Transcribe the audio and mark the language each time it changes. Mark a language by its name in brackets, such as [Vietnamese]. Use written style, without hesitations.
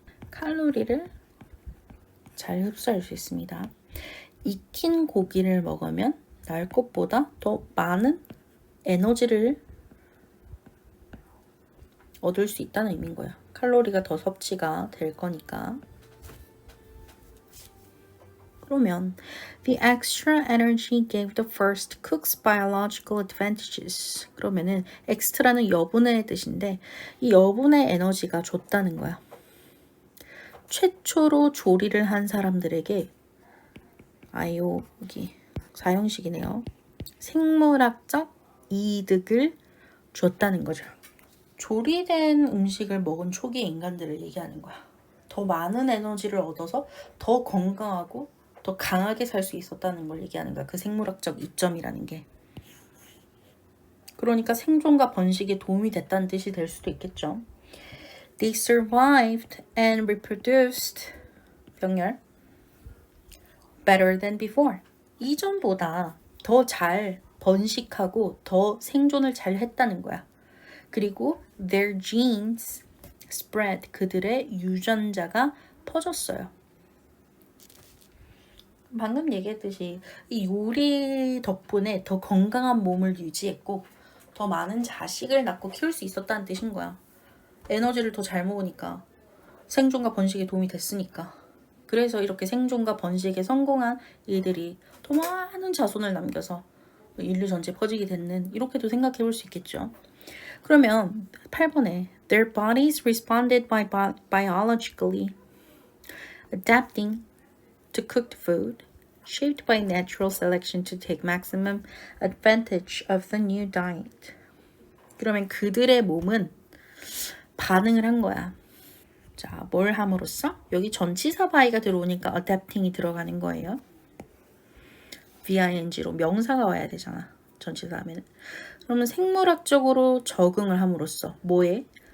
[Korean] 칼로리를 잘 흡수할 수 있습니다. 익힌 고기를 먹으면 날 것보다 더 많은 에너지를 얻을 수 있다는 의미인 거예요. 칼로리가 더 섭취가 될 거니까. 그러면 [English] the extra energy gave the first cook's biological advantages. [Korean] 그러면은 extra는 여분의 뜻인데 이 여분의 에너지가 줬다는 거야. 최초로 조리를 한 사람들에게 여기 사형식이네요. 생물학적 이득을 줬다는 거죠. 조리된 음식을 먹은 초기 인간들을 얘기하는 거야. 더 많은 에너지를 얻어서 더 건강하고 더 강하게 살 수 있었다는 걸 얘기하는 거야. 그 생물학적 이점이라는 게. 그러니까 생존과 번식에 도움이 됐다는 뜻이 될 수도 있겠죠. [English] They survived and reproduced [Korean] 병렬 [English] better than before. [Korean] 이전보다 더 잘 번식하고 더 생존을 잘 했다는 거야. 그리고 [English] their genes spread. [Korean] 그들의 유전자가 퍼졌어요. 방금 얘기했듯이 이 요리 덕분에 더 건강한 몸을 유지했고 더 많은 자식을 낳고 키울 수 있었다는 뜻인 거야. 에너지를 더 잘 먹으니까 생존과 번식에 도움이 됐으니까. 그래서 이렇게 생존과 번식에 성공한 이들이 더 많은 자손을 남겨서 인류 전체에 퍼지게 됐는 이렇게도 생각해 볼 수 있겠죠. 그러면 8번에 [English] Their bodies responded biologically adapting to cooked food, shaped by natural selection to take maximum advantage of the new diet. [Korean] 그러면 그들의 몸은 반응을 한 거야. 자, 뭘 함으로써? 여기 전치사 by가 들어오니까 adapting이 들어가는 거예요. VING로 명사가 와야 되잖아. 전치사 하면은. 그러면 생물학적으로 적응을 함으로써 뭐에?